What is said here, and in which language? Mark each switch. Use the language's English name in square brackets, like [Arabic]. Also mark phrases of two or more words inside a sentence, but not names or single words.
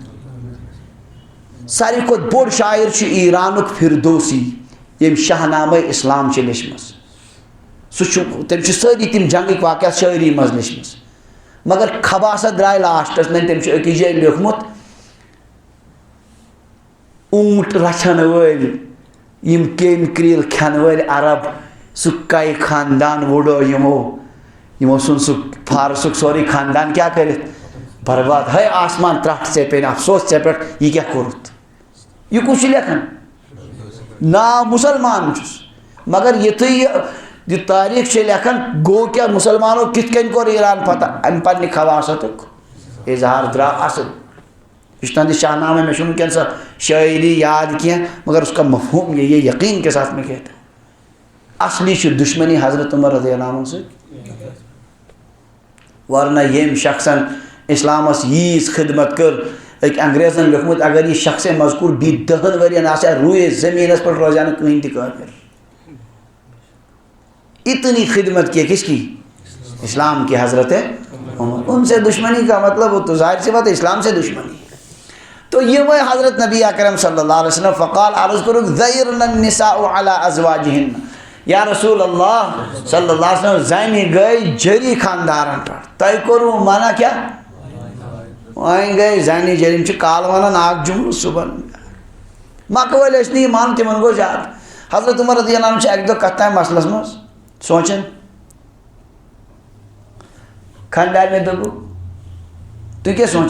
[Kashmiri] ساروی کھۄتہٕ بوٚڑ شاعر چھُ ایرانُک فردوسی ییٚمۍ شاہ نامے اسلام چھِ لیچھمٕژ، سُہ چھُ تٔمۍ چھِ سٲری تِم جنگٕکۍ واقعات شٲعری منٛز لیچھمٕژ، مگر خباست درٛاے لاسٹس منٛز۔ تٔمۍ چھُ أکِس جایہِ لیوٗکھمُت اوٗنٹ رچھن وٲلۍ یِم کیٚمۍ کرٛیٖل کھٮ۪ن وٲلۍ عرب، سُہ کَے خاندان وُڈو یِمو ژھُن سُہ فارسُک سورُے خاندان کیٛاہ کٔرِتھ برباد۔ ہے آسمان ترٛٹھ ژےٚ پیٚیہِ افسوس ژےٚ پٮ۪ٹھ، یہِ کیٛاہ کوٚرُتھ؟ یہِ کُس چھُ لیکھان؟ ناو مُسلمان چھُس، مگر یُتھُے یہِ تٲریٖخ چھِ لیکھان گوٚو کیٛاہ، مُسلمانو کِتھ کٔنۍ کوٚر ایران فتح؟ اَمہِ پننہِ خباستُک اظہار درٛاو اصٕل۔ یہ تہندِ شاہ نامہ، میں چھُنہٕ وٕنکٮ۪ن سۄ شٲعری یاد کینٛہہ مگر [Urdu] اس کا مفہوم یہ یقین کے ساتھ میں کہتا ہوں، [Kashmiri] اصلی چھُ دشمنی حضرت عمر رضی اللہ عنہ سۭتۍ، ورنہ ییٚمۍ شخصن اسلامس ییٖژ خدمت کٔر، أکۍ انگریزن لیوٚکھمُت اگر یہِ شخص مذکوٗر بیٚیہِ 10 ؤرین آسہِ ہا روٗیے زٔمیٖنس پٮ۪ٹھ روزِ ہا نہٕ کٕہٕنۍ تہِ کٲفِر۔ [Urdu] اتنی خدمت کی کس کی؟ اسلام کی حضرت عمر، ان سے دشمنی کا مطلب تو ظاہر سی بات ہے اسلام سے دشمنی ہے۔ تو یہ وہ [Kashmiri] حضرت نبی اکرم صلی اللہ علیہ وسلم فقال عرض کرو [Arabic] ذیرن النساء علی ازواجہن، [Kashmiri] یا رسول اللہ صلی اللہ علیہ وسلم زنہِ گئی جری خاندارن پٮ۪ٹھ، تۄہہِ کوٚروٕ منع کیٛاہ؟ وۄنۍ گٔے زنہِ جری، یِم چھِ کالہٕ ونان اکھ جملہٕ صُبحن مکہٕ وٲلۍ ٲسۍ نہٕ یہِ مانان، تِمن گوٚو زیادٕ۔ حضرت عمر رضی اللہ عنہ چھِ اکہِ دۄہ کتھ تام مسلس منٛز سونٛچان، خانٛدارنہِ دوٚپُکھ تُہۍ کیٛاہ سونٛچان؟